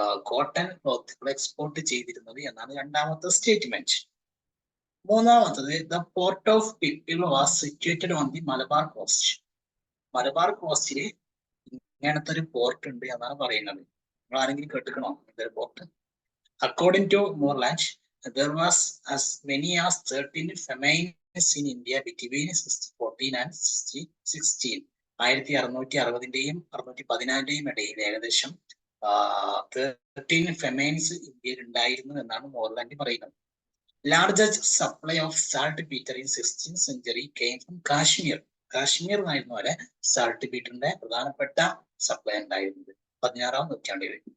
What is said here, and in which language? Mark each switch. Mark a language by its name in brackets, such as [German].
[Malayalam] Cotton ക്ലോത്തുകൾ export ചെയ്തിരുന്നത് എന്നാണ് രണ്ടാമത്തെ സ്റ്റേറ്റ്മെന്റ്. മൂന്നാമത്തത് [English] The port of pepper was situated on the Malabar coast. [Malayalam] Malabar കോസ്റ്റില് ഇങ്ങനത്തെ ഒരു പോർട്ട് ഉണ്ട് എന്നാണ് പറയുന്നത്. നിങ്ങൾ ആരെങ്കിലും കേട്ടിക്കണോ ഇതൊരു port? [English] According to Moreland, there was as many as 13 famines in India between 1614 and 1616. [Malayalam] 1660-ന്റെയും 614-ന്റെയും ഇടയിൽ ഏകദേശം 13 ഫെമൈൻസ് ഇന്ത്യയിൽ ഉണ്ടായിരുന്നു എന്നാണ് മോർലാൻഡ് പറയുന്നത്. [English] Largest supply of saltpetre in 16th century came from Kashmir. [Malayalam] Kashmir എന്നായിരുന്നു വരെ സാൾട്ട് പീറ്ററിന്റെ പ്രധാനപ്പെട്ട സപ്ലൈ ഉണ്ടായിരുന്നത് 16ാം നൂറ്റാണ്ടിൽ.